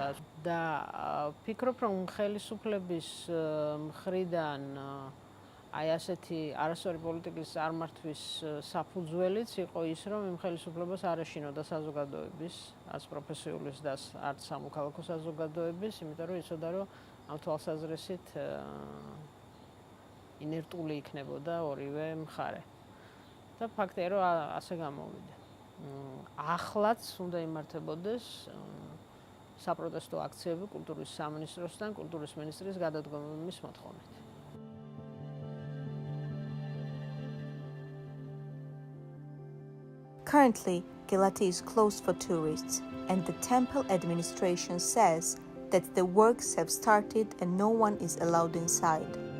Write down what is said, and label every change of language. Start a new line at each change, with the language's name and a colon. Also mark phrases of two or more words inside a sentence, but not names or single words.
Georgian: და ვფიქრობ, რომ ხელისუფლების მხრიდან აი ასეთი არასწორი პოლიტიკის წარმართვის საფუძველიც იყო ის, რომ იმ ხელისუფლებას არ ეშინოდა საზოგადოების, არც პროფესიულის და არც სამოქალაქო საზოგადოების, იმიტომ რომ იცოდა, რომ ამ თვალსაზრისით ინერტული იქნებოდა ორივე მხარე. და ფაქტია, რომ ასე გამოვიდა. ახლაც უნდა იმართებოდეს საპროტესტო აქციები კულტურის სამინისტროსთან, კულტურის მინისტრის გადადგომის მოთხოვნით.
English: Currently, Gelati is closed for tourists, and the temple administration says that the works have started and no one is allowed inside.